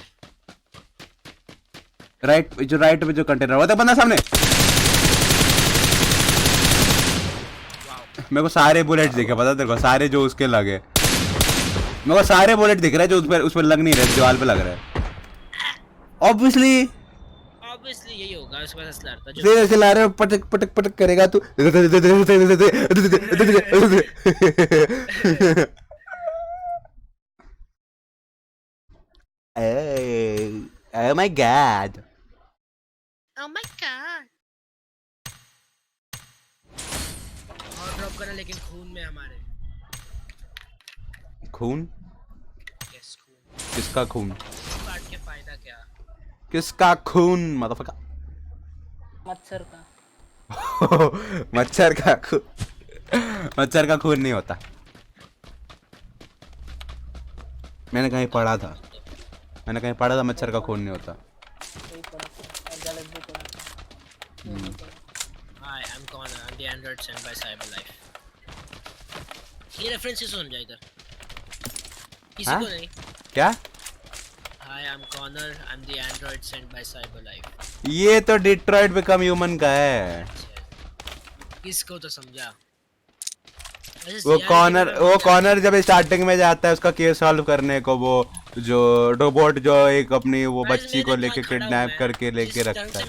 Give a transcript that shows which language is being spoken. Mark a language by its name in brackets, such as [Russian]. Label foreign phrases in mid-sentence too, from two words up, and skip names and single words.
[Hindi] राइट पे जो कंटेनर हुआ था बंदा सामने मेरे को सारे बुलेट दिखे पता तेरे को सारे जो उसके लगे मेरे को सारे बुलेट दिख रहे जो उस पर लग नहीं रहे दीवार पे लग रहे ऑब्वियसली यही होगा उसके पास असला था जो ऐसे ला रहे पटक पटक पटक करेगा तू [English] Oh my god. Oh my god [Hindi] और ड्रॉप करना लेकिन खून में हमारे खून यस खून किसका खून काट के फायदा क्या किसका खून मदरफका मच्छर का मच्छर का खून नहीं होता मैंने कहीं पढ़ा था मच्छर का खून नहीं होता [English] Hi, I'm Connor. I'm the android sent by CyberLife. [Hindi] ये रेफरेंसेस सुन जा इधर किसी हाँ? को नहीं क्या [English] Hi, I'm Connor. I'm the android sent by CyberLife. [Hindi] ये तो डिट्रॉइट बिकम ह्यूमन का है किसको तो समझा वो कॉर्नर जब स्टार्टिंग में जाता है उसका [English] case solve [Hindi] करने को वो जो रोबोट जो एक अपनी वो बच्ची को लेके किडनैप करके लेके रखता है